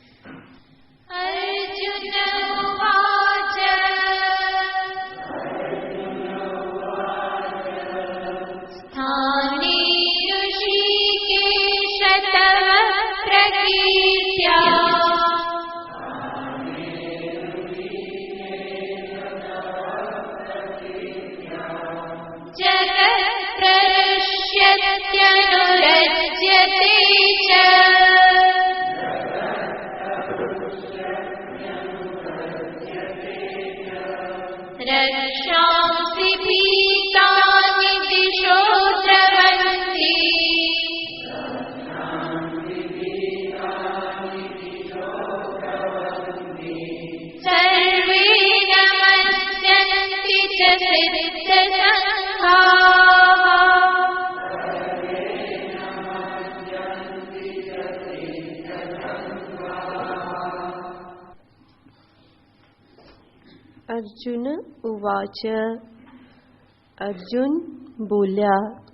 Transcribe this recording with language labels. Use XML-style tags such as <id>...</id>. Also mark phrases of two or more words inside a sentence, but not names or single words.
<sa>અર્જુન ઉવાચ સ્થાને ઋષિકેશ તવ પ્રકીર્ત્યા जगत्प्रनश्यत्यनुरज्यते च रक्षांसि भीतानि दिशो द्रवन्ति सर्वे नमस्यन्ति च सिद्धसङ्घाः. અર્જુન ઉવાચ.</sa> <gu>અર્જુન બોલ્યા.</gu>